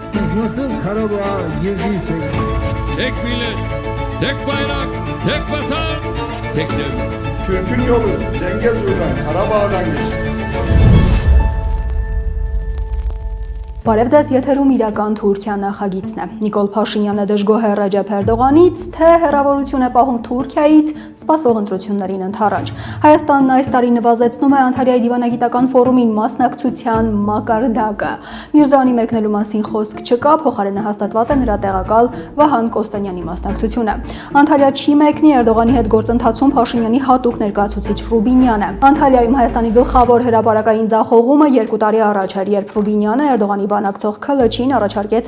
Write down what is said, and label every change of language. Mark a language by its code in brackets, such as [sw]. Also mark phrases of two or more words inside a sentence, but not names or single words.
[tr] Siz nasıl Karabağ'a girdiysek... Tek millet, tek bayrak, tek vatan, tek devlet. Türk'ün yolu Zengezur'dan, Karabağ'dan geçti. [hy] Բարև ձեզ, եթերում իրական Թուրքիա նախագիծն է։ Նիկոլ Փաշինյանը դժգոհ է Ռաջեփ Էրդողանից, թե հերավորություն է պահում Թուրքիայից սպասվող ընտրություններին ընդառաջ։ Հայաստանն այս տարի նվազեցնում է Անտալիայի դիվանագիտական ֆորումին մասնակցության մակարդակը։ Միրզոյանի մեկնելու մասին խոսք չկա, փոխարենը հաստատված է նրա տեղակալ Վահան Կոստանյանի մասնակցությունը։ Անտալիա չի մեկնի Էրդողանի հետ գործընթացում Փաշինյանի հատուկ ներկայացուցիչ Ռուբինյանը։ Անտալիայում Հայաստանի գլխավոր հրապարակային ձախողումը 2 տարի առաջ էր, երբ Ռուբինյանը Էրդողանի բանակցող Քլչին առաջարկեց